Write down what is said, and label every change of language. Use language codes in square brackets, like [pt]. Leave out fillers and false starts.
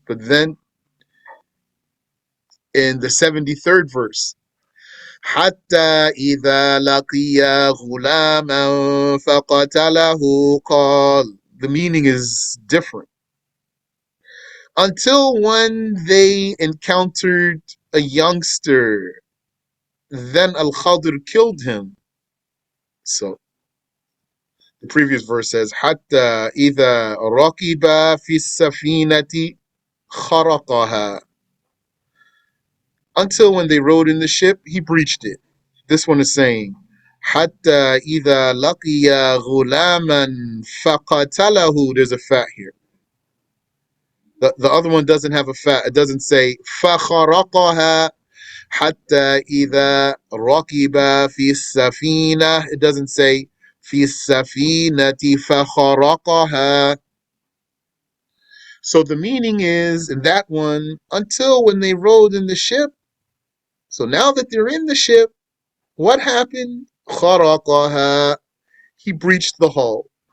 [en] But then in the 73rd verse, [ar] حتى إذا لقي غلاما فقتله قال. [en] The meaning is different. Until when they encountered a youngster, then Al-Khadr killed him. So the previous verse says, [ar] حتى إذا ركب في السفينة خرقها. [en] Until when they rode in the ship, he breached it. This one is saying, [ar] حتى إذا لقي غلاما فقتله. [en] There's a fat here. The other one doesn't have a fat. It doesn't say [ar] فخرقها حتى إذا ركب في السفينة. [en] It doesn't say [ar] في السفينة فخرقها. [en] So the meaning is, in that one, until when they rode in the ship. So now that they're in the ship, what happened? [ar] خرقها. [en] He breached the hull.